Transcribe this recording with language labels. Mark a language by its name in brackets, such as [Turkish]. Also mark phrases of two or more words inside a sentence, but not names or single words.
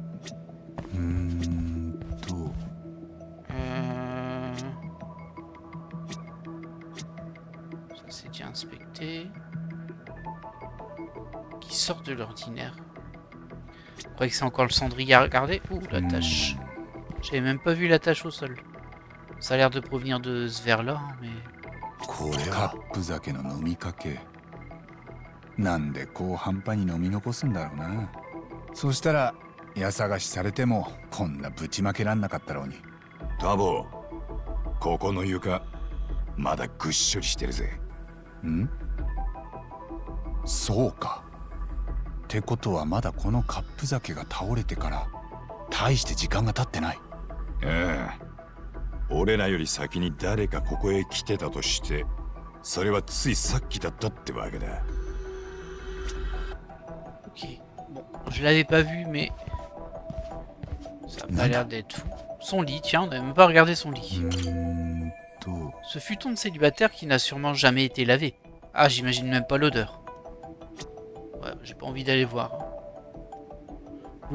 [French] Ça, c'est déjà inspecté. Qui sort de l'ordinaire. Je croyais que c'est encore le cendrier à regarder. Ouh, la tache. J'avais même pas vu la tache au sol. Ça a l'air de provenir de ce verre-là, mais... [Japanese] カップ酒の飲みかけ。なんでこう半端に飲み残すんだろうな。そしたら家探しされてもこんなぶちまけらんなかったろうに。タボ、ここの床まだぐっしょりしてるぜ。ん？そうか。ってことはまだこのカップ酒が倒れてから大して時間が経ってない。ああ。俺らより先に誰かここへ来てたとして、それはついさっきだったってわけだ。 [French] Ok. Bon, je l'avais pas vu, mais ça a pas l'air d'être fou. Son lit, tiens, on n'a même pas regardé son lit. Ce futon de célibataire qui n'a sûrement jamais été lavé. Ah, j'imagine même pas l'odeur. Ouais, j'ai pas envie d'aller voir.